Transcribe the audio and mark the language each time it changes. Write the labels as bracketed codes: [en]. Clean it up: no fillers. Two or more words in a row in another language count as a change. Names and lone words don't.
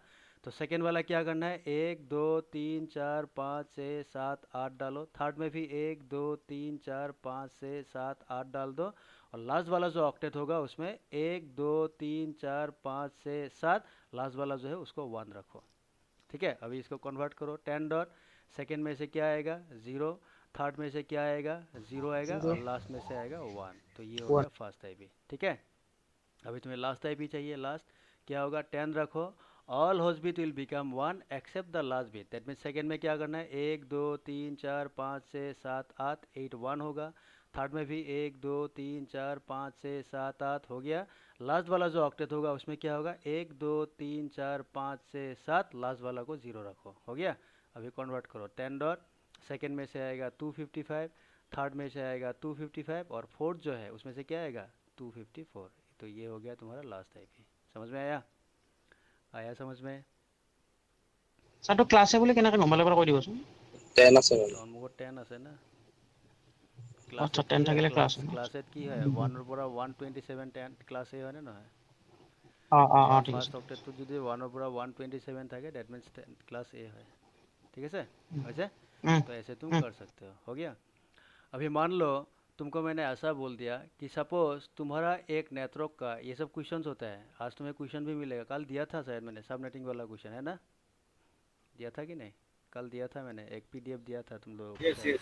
[hi] तो सेकेंड वाला क्या करना है, 1 2 3 4 5 6 7 8 डालो, थर्ड में भी 1 2 3 4 5 6 7 8 डाल दो, और लास्ट वाला जो ऑक्टेट होगा उसमें 1 2 3 4 5 6 7, लास्ट वाला जो है उसको 1 रखो, ठीक है। अभी इसको कन्वर्ट करो, 10 डॉट, सेकेंड में से क्या आएगा 0, थर्ड में से क्या आएगा 0 आएगा, और 0 लास्ट में से आएगा 1, तो ये हो 1। गया फर्स्ट IP, ठीक है। अभी तुम्हें लास्ट IP चाहिए, लास्ट क्या होगा, 10 रखो, [en] all host bit will become 1 except the last bit, that mean [hi] सेकेंड में क्या करना है, 1 2 3 4 5 6 7 8 8 1 होगा, थर्ड में भी 1 2 3 4 5 6 7 8 हो गया, लास्ट वाला जो ऑक्टेट होगा उसमें क्या होगा, 1 2 3 4 5 6 7, लास्ट वाला को 0 रखो, हो गया। अभी कन्वर्ट करो, 10 डॉट, सेकेंड में से आएगा 255, थर्ड में से आएगा 255, और फोर्थ जो है उसमें से क्या आएगा 254, तो ये हो गया तुम्हारा लास्ट IP। समझ में आया, आया समझ में। [as] স্যাৰ তো ক্লাছে বুলি কেনেকৈ গম পালে পৰা কৈ দিবচোন। 10 আছে মানে। মোৰ 10 আছে না, আচ্ছা ক্লাছেট 10 কি হয়, থাকিলে ক্লাছ ক্লাছেট কি হয়, 1ৰ পৰা 127 10 ক্লাছ A হয়নে নহয়, ঠিক আছে। ফাৰ্ষ্ট অক্টেটটো যদি 1ৰ পৰা 127 থাকে, [en] that means [hi] क्लास A है, ठीक है वैसे। तो ऐसे तुम कर सकते हो गया। अभी मान लो तुमको मैंने ऐसा बोल दिया कि सपोज तुम्हारा एक नेटवर्क का, ये सब क्वेश्चंस होता है, आज तुम्हें क्वेश्चन भी मिलेगा, कल दिया था शायद मैंने सबनेटिंग वाला क्वेश्चन, है ना, दिया था कि नहीं, कल दिया था मैंने, एक PDF दिया था तुम लोगों को शायद।